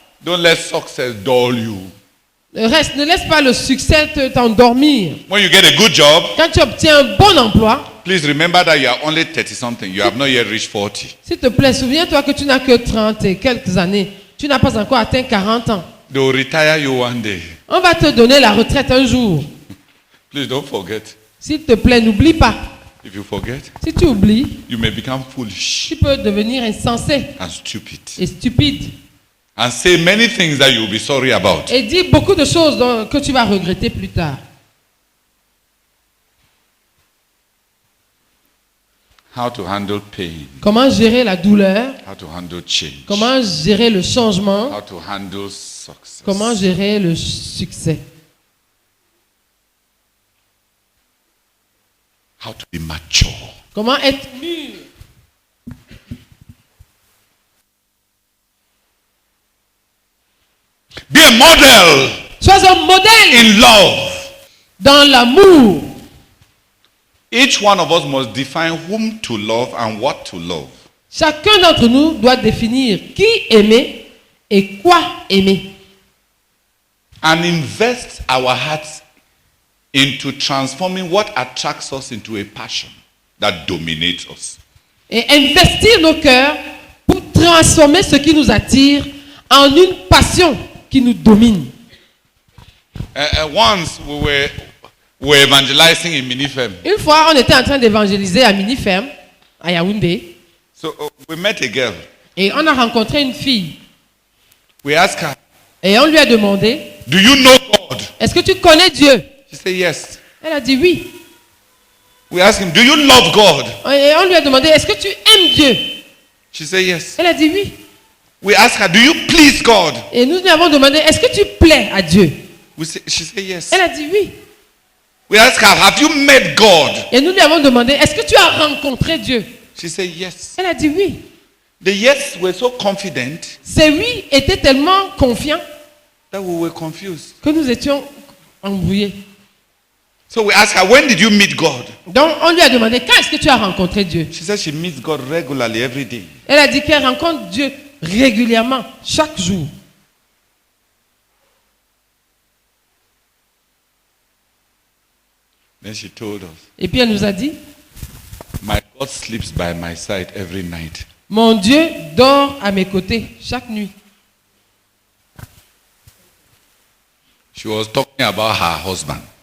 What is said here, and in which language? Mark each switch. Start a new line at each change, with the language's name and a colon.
English: Don't let success dull you.
French: Le reste, ne laisse pas le succès t'endormir.
English: When you get a good job,
French: Quand tu obtiens un bon emploi,
English: please remember that you are only 30 something. You have not yet reached 40.
French: s'il te plaît, souviens-toi que tu n'as que 30 et quelques années. Tu n'as pas encore atteint 40 ans.
English: They will retire you one day.
French: On va te donner la retraite un jour.
English: Please don't forget.
French: S'il te plaît, n'oublie pas.
English: If you forget,
French: Si tu oublies,
English: you may become foolish
French: tu peux devenir insensé
English: and stupid
French: et stupide.
English: and say many things that you will be sorry about.
French: Et dis beaucoup de choses que tu vas regretter plus tard.
English: How to handle pain,
French: Comment gérer la douleur?
English: how to handle change,
French: Comment gérer le changement?
English: how to handle success.
French: Comment gérer le succès?
English: How to be mature.
French: Comment être mûr?
English: Be a model
French: Sois un modèle
English: in love.
French: dans l'amour.
English: Each one of us must define whom to love and what to love.
French: Chacun d'entre nous doit définir qui aimer et quoi aimer.
English: And invest our hearts into transforming what attracts us into a passion that dominates us.
French: Et investir nos cœurs pour transformer ce qui nous attire en une passion qui nous domine.
English: Once we were evangelizing in Minifem.
French: Une fois, on était en train d'évangéliser à Minifem, à Yaoundé,
English: So we met a girl.
French: et on a rencontré une fille.
English: We asked her,
French: Et on lui a demandé,
English: do you know God?
French: est-ce que tu connais Dieu?
English: She said, yes.
French: Elle a dit oui.
English: We asked him, do you love God?
French: Et on lui a demandé, est-ce que tu aimes Dieu?
English: She said, yes.
French: Elle a dit oui.
English: We asked her, do you please God?
French: Et nous lui avons demandé, est-ce que tu plais à Dieu?
English: She said, yes.
French: Elle a dit oui.
English: We asked her, have you met God?
French: Et nous lui avons demandé, est-ce que tu as rencontré Dieu?
English: She said, yes.
French: Elle a dit oui.
English: The yes were so confident
French: Ces oui étaient tellement confiants
English: that we were confused.
French: que nous étions embrouillés.
English: So we asked her, when did you meet God?
French: Donc on lui a demandé, quand est-ce que tu as rencontré Dieu?
English: She said she meets God regularly every day.
French: Elle a dit qu'elle rencontre Dieu régulièrement, chaque jour.
English: Then she told us,
French: Et puis elle nous a dit,
English: my God sleeps by my side every night.
French: mon Dieu dort à mes côtés chaque nuit.
English: She was talking about her husband,